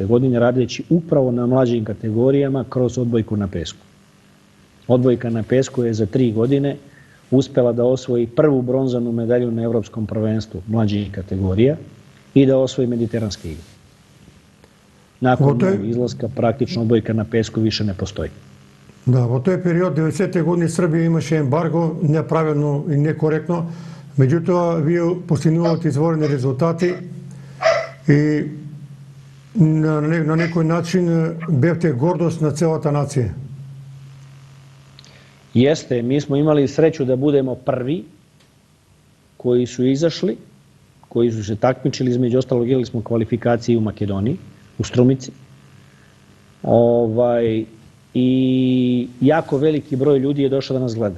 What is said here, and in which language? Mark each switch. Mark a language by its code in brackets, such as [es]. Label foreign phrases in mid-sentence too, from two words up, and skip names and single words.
[sr] godine radeći upravo na mlađim kategorijama kroz odbojku na pesku. Odbojka na pesku je za 3 godine uspela da osvoji prvu bronzanu medalju na Evropskom prvenstvu mlađih kategorija i da osvoji mediteranske igre. Nakon izlaska praktično odbojka na pesku više ne postoji. [mk] Да, во тој период, 90-те години, Србија имаше ембарго, неправилно и некоректно, меѓутоа, вие постигнувате изворени резултати и на некој начин бевте гордост на целата нација. [sr] Jeste, mi smo imali sreću da budemo prvi koji su izašli, koji su se takmičili, između ostalog igrali smo kvalifikacije u Makedoniji, u Strumici. I jako veliki broj ljudi je došao da nas gleda.